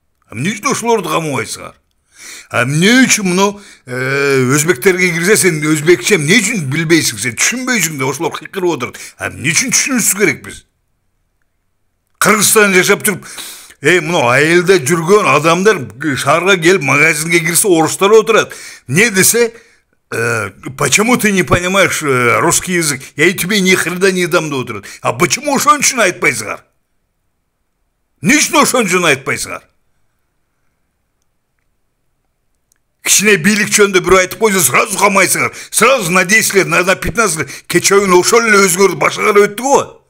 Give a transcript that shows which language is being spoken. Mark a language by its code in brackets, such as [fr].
[ky] А эмне үчүн ошолорду камабайсыңар? А эмне үчүн мынау өзбектерге кирсе, сен өзбекче эмне үчүн билбейсиң, сен түшүнбөйсүң деп ошолор кыйкырып отурат. А эмне үчүн түшүнүшүбүз керек биз? Кыргызстанда жашап туруп, мынау айылда жүргөн адамдар шаарга келип магазинге кирсе, орустар отурат. Не десе, [ru] почему ты не понимаешь русский язык? Я тебе ни хрена не дам [ky] деп отурат. [ru] А почему [ky] ошон үчүн айтпайсыңар? Эмне үчүн ошон үчүн айтпайсыңар? Кичине бийлик жөнүндө бирөө айтып койсо, сразу камайсыңар. [ru] Сразу на 10 лет, на 15 лет [ky] кечөөнү ошол эле өзгөрүп башкара өттү го.